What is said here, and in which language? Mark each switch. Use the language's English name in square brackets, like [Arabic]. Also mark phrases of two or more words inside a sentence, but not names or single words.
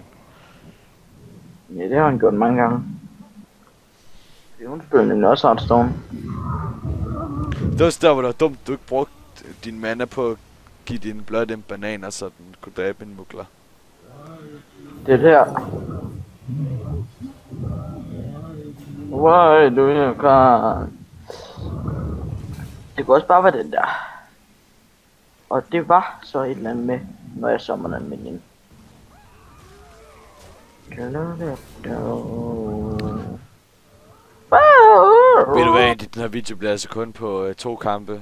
[Danish] Ja, det har han gjort mange gange. Det er hun selvfølgelig også Hearthstone. Det var også der, hvor det var dumt, du ikke brugte din mana på at give din blot en banan, så den kunne dræbe en mugler. Det er der. [English] Why do you cry? [Danish] Det kunne også bare være den der. Og det var så et eller andet med, når jeg summoner en minion. Ved du hvad, Andy, den her video bliver altså kun på 2 kampe.